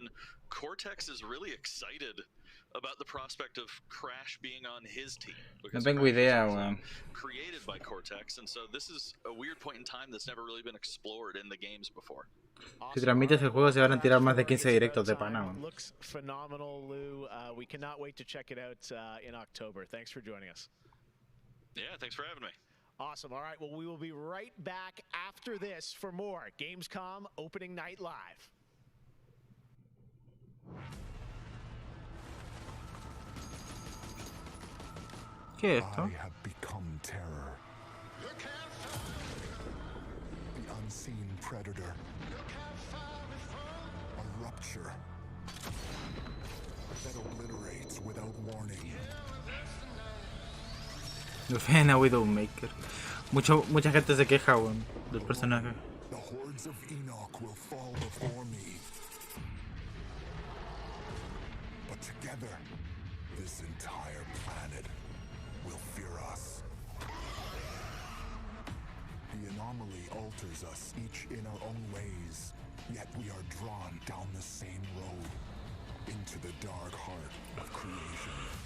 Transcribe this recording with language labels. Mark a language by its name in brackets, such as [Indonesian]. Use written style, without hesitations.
[English] when Cortex is really excited about the prospect of Crash being on his team. [Spanish] No tengo idea, weón. [English] Created by Cortex, and so this is a weird point in time that's never really been explored in the games before. [Spanish] Si transmites el juego se van a tirar más de 15 directos de pana, weón. [English] Looks phenomenal, Lou. We cannot wait to check it out in October. Thanks for joining us. Yeah, thanks for having me. Awesome. All right, well, we will be right back after this for more Gamescom Opening Night Live. [Spanish] ¿Qué es esto? [English] I have become terror. The unseen predator. A rupture that obliterates without warning. [Spanish] Ven a Widowmaker. Mucha gente se queja, weón, del personaje. [English] The hordes of Enoch will fall before me. But together, this entire planet will fear us. The anomaly alters us, each in our own ways, yet we are drawn down the same road, into the dark heart of creation.